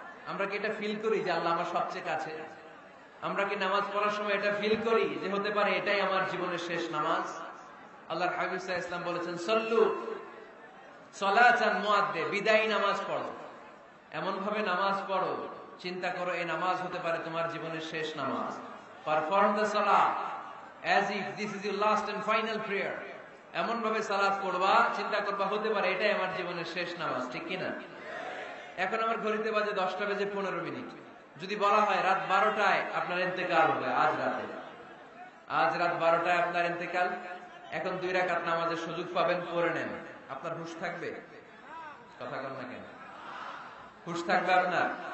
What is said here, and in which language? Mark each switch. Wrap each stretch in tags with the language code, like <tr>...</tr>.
<bn>আমরা কি এটা ফিল করি যে আল্লাহ আমার সবচেয়ে কাছে? আমরা কি নামাজ পড়ার সময় এটা ফিল করি যে হতে পারে এটাই আমার জীবনের শেষ নামাজ? আল্লাহর হাবিব সাল্লাল্লাহু আলাইহি ওয়াসাল্লাম বলেছেন</bn> <ar>সল্লু সালাতান মুআদ্দে,</ar> <bn>বিদায়ী নামাজ পড়ো, এমন ভাবে নামাজ পড়ো চিন্তা করো এই নামাজ হতে পারে তোমার জীবনের শেষ নামাজ।</bn> <en>Perform the সালাহ as if this is your last and final prayer।</en> <bn>এমন ভাবে সালাত পড়বা, চিন্তা করবা হতে পারে এটাই আমার জীবনের শেষ নামাজ, ঠিক কিনা? এখন আমার ঘড়িতে বাজে 10:15। যদি বলা হয় রাত 12টায় আপনার ইন্তেকাল হবে, আজ রাত 12টায় আপনার ইন্তেকাল, এখন 2 রাকাত নামাজের সুযোগ পাবেন, পড়ে নেন, আপনার হুঁশ থাকবে? কথা কন না কেন? হুঁশ থাকবে আপনার?</bn>